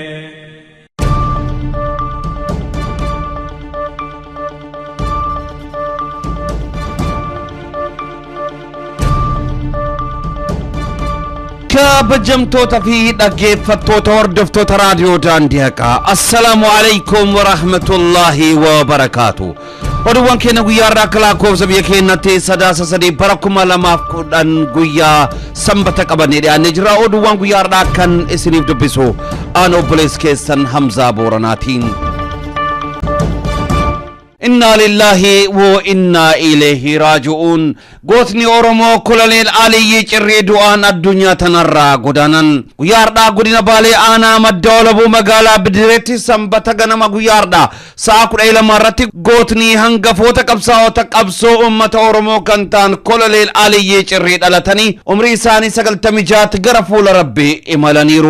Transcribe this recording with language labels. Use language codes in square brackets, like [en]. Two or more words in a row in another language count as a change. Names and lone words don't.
[om] kabajamtoota fi dhaggeeffattoota hordoftoota raadiyoo Daandii Haqaa [ar] السلام عليكم ورحمة الله وبركاته. [om] Oduuwwan keenya guyyaa har'aa akka lakkoofsa biyya keenyatti sadaasa sadii bara 2010 guyyaa sanbata qabannee dhiyaannee jirra. Oduuwwan guyyaa har'aa kan isiniif dubbisu aan obboleessi keessan Hamzaa Booranaatiin. [ar] إنا لله وإنا إليه راجعون. [om] Gootni Oromoo Koloneel Aliyyi Cirrii du'aan addunyaa tanarraa godaanan guyyaa har'aa godina Baalee aanaa madda walabuu magaalaa Bidireetti sanbata ganama guyyaa har'aa sa'a 12 irratti gootni hangafoota qabsaa'ota qabsoo uummata Oromoo kan ta'an Koloneel Aliyyi Cirrii dhalatanii umrii isaanii 96 gara fuula Rabbii imalaniiru.